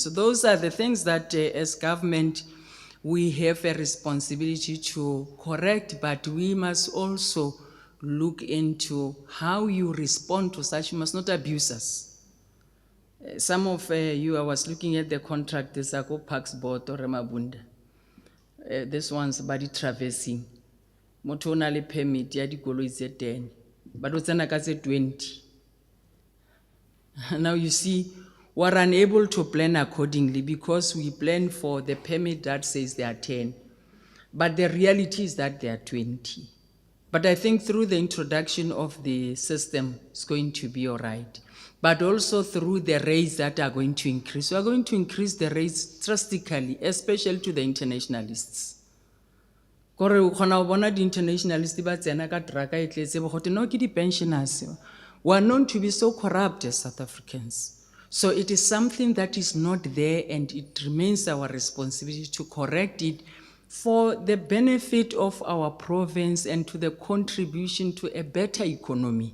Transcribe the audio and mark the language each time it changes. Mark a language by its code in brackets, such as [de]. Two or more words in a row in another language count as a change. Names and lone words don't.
[en] So those are the things that as government, we have a responsibility to correct, but we must also look into how you respond to such. You must not abuse us. Some of you, I was looking at the contract, the Sako Parks Board or Remabunda. This one's body traversing. [st] Motho o na le permit ya dikoloi tse 10, but o tsena ka tse 20. [en] Now you see, we're unable to plan accordingly because we plan for the permit that says there are 10. But the reality is that there are 20. But I think through the introduction of the system, it's going to be all right. But also through the rates that are going to increase. We are going to increase the rates drastically, especially to the internationalists. [st] Kore o khona ho bona di internationalists ba tsena ka traka e tletse bo gote no ke di pensioners. [en] We are known to be so corrupt as South Africans. So it is something that is not there, and it remains our responsibility to correct it for the benefit of our province and to the contribution to a better economy.